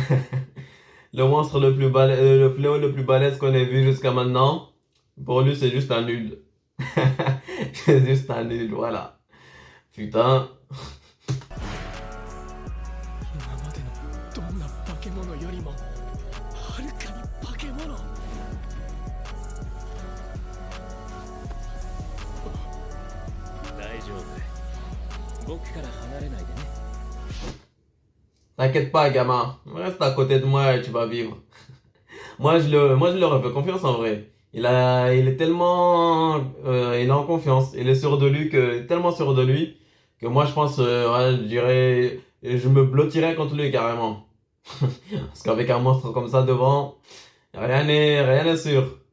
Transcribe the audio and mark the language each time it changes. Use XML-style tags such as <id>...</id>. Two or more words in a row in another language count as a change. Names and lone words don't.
<fr>Le monstre le plus balèze, le fléau le plus balèze qu'on ait vu jusqu'à maintenant. Pour lui, c'est juste un nul. C'est juste un nul, voilà. Putain.</fr> <ja>今までのどんな化け物よりもはるかに化け物。大丈夫。僕から離れないでね。</ja> <fr>T'inquiète pas, gamin. Reste à côté de moi et tu vas vivre. Moi, je leur fais confiance en vrai. Il est tellement, il est en confiance. Il est sûr de lui tellement sûr de lui que moi, je pense, ouais, je dirais, je me blottirais contre lui carrément. Parce qu'avec un monstre comme ça devant, rien n'est sûr.</fr>